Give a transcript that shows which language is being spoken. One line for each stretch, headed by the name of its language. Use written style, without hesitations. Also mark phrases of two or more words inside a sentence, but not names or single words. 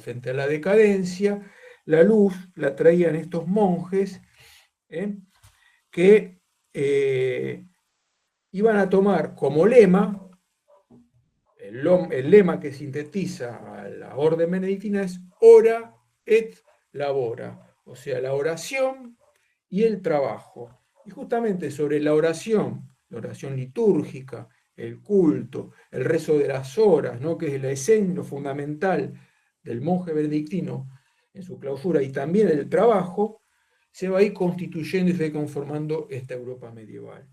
Spanish: Frente a la decadencia, la luz la traían estos monjes que iban a tomar como lema, el lema que sintetiza a la orden benedictina es
Latin: ora et labora,
Spanish: o sea, la oración y el trabajo. Y justamente sobre la oración litúrgica, el culto, el rezo de las horas, ¿no? Que es la esencia, lo fundamental del monje benedictino en su clausura, y también el trabajo, se va a ir constituyendo y se va conformando esta Europa medieval.